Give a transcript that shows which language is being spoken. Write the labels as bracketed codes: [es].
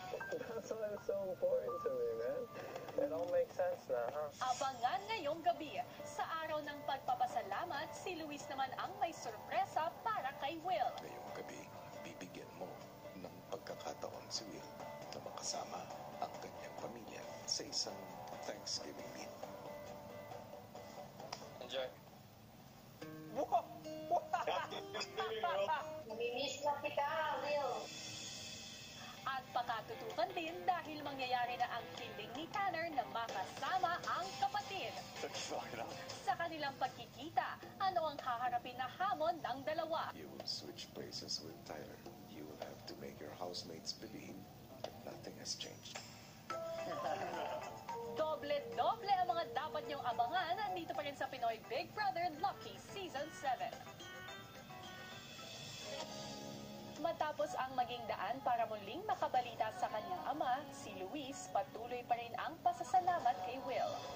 [en] That's why it's so important to me, man. It all makes sense now, huh? [tl] Abangan ngayong gabi. Sa araw ng pagpapasalamat, si Luis naman ang may sorpresa para kay Will. Ngayong gabi, bibigyan mo ng pagkakataon si Will na makasama ang kanyang pamilya sa isang Thanksgiving meal. [en] Enjoy. [tl] Namimiss na kita, Will. At pakatutukan din dahil mangyayari na ang kiling ni Tanner na makasama ang kapatid. Sa kanilang pagkikita, ano ang haharapin na hamon ng dalawa? [en] You will switch places with Tyler. You will have to make your housemates believe that nothing has changed. [tl] Doble-doble ang mga dapat niyong abangan dito pa rin sa Pinoy Big Brother Lucky Season 7. Matapos ang maging daan para muling makabalita sa kanyang ama, si Luis patuloy pa rin ang pasasalamat kay Will.